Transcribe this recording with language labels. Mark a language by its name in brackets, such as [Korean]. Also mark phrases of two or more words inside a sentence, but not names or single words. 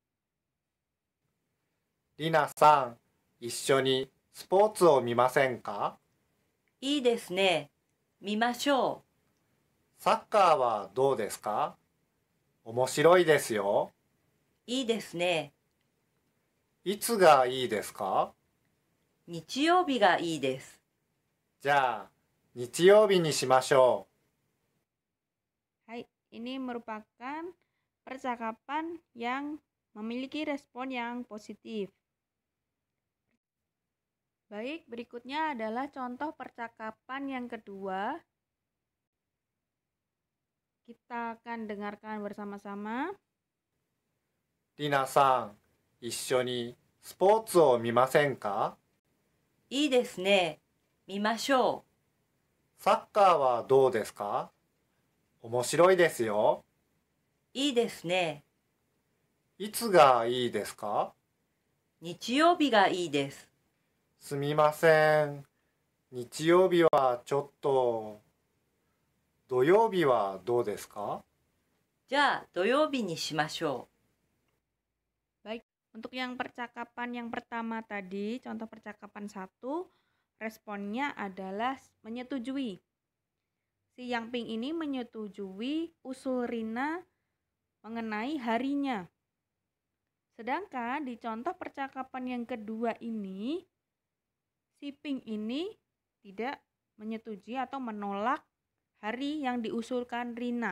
[Japanese] りなさん、一緒にスポーツを見ませんか？う。いいですね。見ましょサッカーはどうですか？面白いですよ。う。いいですね。いつがいいですか？日曜日がいいです。じゃあ日曜日にしましょ [Indonesian] Hai, ini merupakan percakapan yang memiliki respon yang positif. Baik, berikutnya adalah contoh percakapan yang kedua. Kita akan dengarkan bersama-sama. [Japanese] りなさん、一緒にスポーツを見ませんか？いいですね。見ましょサッカーはどうですか？面白いですよ。う。いいですね。いつがいいですか？日曜日がいいです。すみません。日曜日はちょっと。土曜日はどうですか？じゃあ土曜日にしましょ [Indonesian] Untuk yang percakapan yang pertama tadi, contoh percakapan 1, responnya adalah menyetujui. Si Yang Ping ini menyetujui usul Rina mengenai harinya. Sedangkan di contoh percakapan yang kedua ini, si Ping ini tidak menyetujui atau menolak hari yang diusulkan Rina.